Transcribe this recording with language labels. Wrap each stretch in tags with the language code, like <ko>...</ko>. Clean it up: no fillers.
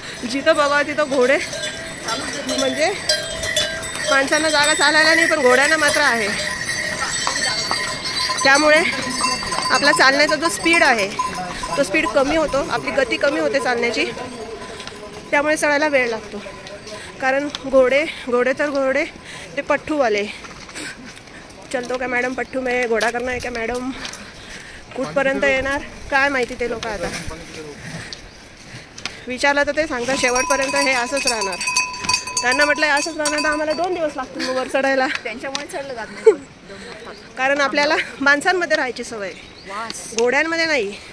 <mr>जिथं बघावं तिथं घोडे, म्हणजे माणसांना जागा चालायला नाही पण घोड्यांना मात्र आहे. त्यामुळे आपला चालण्याचा जो स्पीड आहे तो स्पीड कमी होतो, आपली गती कमी होते चालण्याची. त्यामुळे चढायला वेळ लागतो. कारण घोडे तर घोडे ते पठ्ठूवाले. चलतो का मॅडम</mr> <hi>पठ्ठू में घोडा करना है क्या मॅडम.</hi> <mr>कुठपर्यंत येणार काय माहिती ते लोक. आता विचारलं तर ते सांगतात शेवटपर्यंत हे असंच राहणार. त्यांना म्हटलं असंच राहणार तर आम्हाला 2 दिवस लागतील वर चढायला. त्यांच्यामुळे चढलं जात नाही. कारण आपल्याला माणसांमध्ये राहायची सवय, घोड्यांमध्ये नाही.</mr>